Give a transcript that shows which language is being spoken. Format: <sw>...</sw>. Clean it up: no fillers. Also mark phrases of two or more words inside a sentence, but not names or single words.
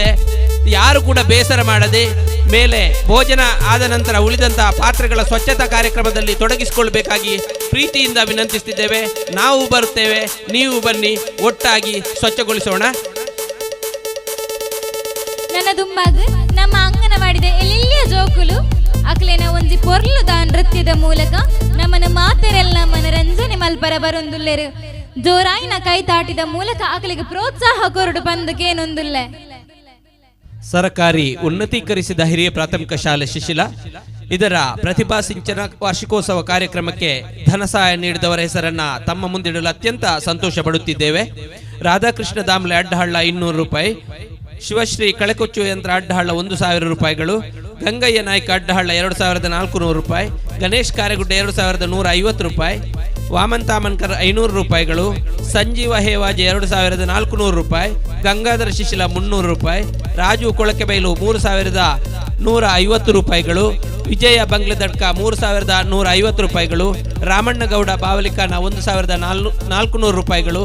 <kn>ಯಾರು ಕೂಡ ಬೇಸರ ಮಾಡದೆ ಮೇಲೆ ಭೋಜನ ಆದ ನಂತರ ಉಳಿದಂತಹ ಪಾತ್ರೆಗಳ ಸ್ವಚ್ಛತಾ ಕಾರ್ಯಕ್ರಮದಲ್ಲಿ ತೊಡಗಿಸಿಕೊಳ್ಳಬೇಕಾಗಿ ಪ್ರೀತಿಯಿಂದ ವಿನಂತಿಸುತ್ತಿದ್ದೇವೆ. ನಾವು ಬರುತ್ತೇವೆ, ನೀವು ಬನ್ನಿ, ಒಟ್ಟಾಗಿ ಸ್ವಚ್ಛಗೊಳಿಸೋಣ.</kn> <tcy>ನನ್ನ ದುಂಬಾಗ ನಮ್ಮ ಅಂಗನವಾಡಿದ ಎಲ್ಲಿಯ ಜೋಕುಲು ಅಕ್ಲೇನ ಒಂಜಿ ಪೊರ್ಲುದ ನೃತ್ಯದ ಮೂಲಕ ನಮ್ಮನ ಮಾತೆರೆಲ್ಲ ಮನರಂಜನೆ ಮಲ್ಪರ ಬರೊಂದುಲ್ಲೆರು. ಜೋರಾಯಿನ ಕೈತಾಟಿದ ಮೂಲಕ ಅಕ್ಲಿಗೆ ಪ್ರೋತ್ಸಾಹ ಕೊರಡು ಬಂದಕೇನೊಂದುಲ್ಲೆ.</tcy> <kn>ಸರ್ಕಾರಿ ಉನ್ನತೀಕರಿಸಿದ ಹಿರಿಯ ಪ್ರಾಥಮಿಕ ಶಾಲೆ ಶಿಶಿಲ ಇದರ ಪ್ರತಿಭಾ ಸಿಂಚನ ವಾರ್ಷಿಕೋತ್ಸವ ಕಾರ್ಯಕ್ರಮಕ್ಕೆ ಧನ ಸಹಾಯ ನೀಡಿದವರ ಹೆಸರನ್ನ ತಮ್ಮ ಮುಂದಿಡಲು ಅತ್ಯಂತ ಸಂತೋಷ ಪಡುತ್ತಿದ್ದೇವೆ. ರಾಧಾಕೃಷ್ಣ ದಾಮ್ಲೆ ಅಡ್ಡಹಳ್ಳ 200 ರೂಪಾಯಿ, ಶಿವಶ್ರೀ ಕಳೆಕೊಚ್ಚು ಯಂತ್ರ ಅಡ್ಡಹಳ್ಳ 1000 ರೂಪಾಯಿಗಳು, ಗಂಗಯ್ಯ ನಾಯ್ಕ ಅಡ್ಡಹಳ್ಳ 2400 ರೂಪಾಯಿ, ಗಣೇಶ್ ಕಾರೆಗುಡ್ಡ 2150 ರೂಪಾಯಿ, ವಾಮನ್ ತಾಮನ್ಕರ್ 500 ರೂಪಾಯಿಗಳು, ಸಂಜೀವ ಹೇವಾಜಿ 2400 ರೂಪಾಯಿ, ಗಂಗಾಧರ ಶಿಶಿಲ 300 ರೂಪಾಯಿ, ರಾಜು ಕೊಳಕೆಬೈಲು 3150 ರೂಪಾಯಿಗಳು, ವಿಜಯ ಬಂಗ್ಲೆದಡ್ಕ 3150 ರೂಪಾಯಿಗಳು, ರಾಮಣ್ಣಗೌಡ ಬಾವಲಿಕಾನ 1400 ರೂಪಾಯಿಗಳು.</kn>